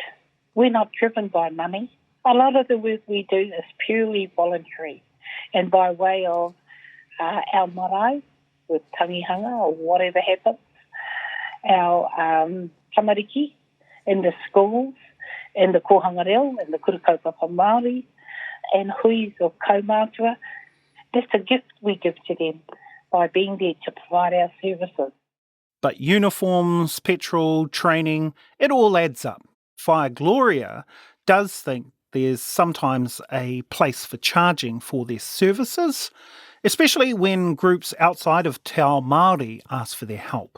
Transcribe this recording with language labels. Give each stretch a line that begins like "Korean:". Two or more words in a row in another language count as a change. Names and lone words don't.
English: We're not driven by money. A lot of the work we do is purely voluntary and by way of our marae with tangihanga or whatever happens, our tamariki in the schools, in the
Māori: kohanga reo,
English: in the
Māori: kurikaupapa Māori,
English: and huis or kaumātua. That's a gift we give to them by being there to provide our services. But uniforms, petrol, training, it all adds up. Whaia Gloria does think there's sometimes a place for charging for their services, especially when groups outside of
Māori: Te Ao Māori
English: ask for their help.